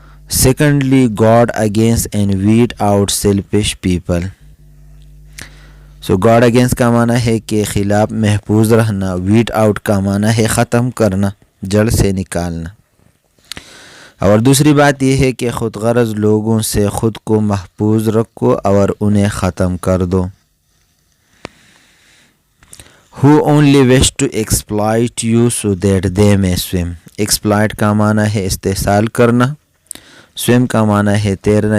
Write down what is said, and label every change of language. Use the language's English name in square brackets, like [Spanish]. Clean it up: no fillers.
[English] Secondly, guard against and weed out selfish people. So guard against [Urdu] کا معنی ہے کہ خلاف محفوظ رہنا, [English] weed out [Urdu] کا معنی ہے ختم کرنا, جڑ سے نکالنا. اور دوسری بات یہ ہے کہ خود غرض لوگوں سے خود کو محفوظ رکھو اور انہیں ختم کر دو. [English] Who only wish to exploit you so that they may swim. [Urdu] Exploit کا معنی ہے استحصال کرنا, swim کا معنی ہے تیرنا.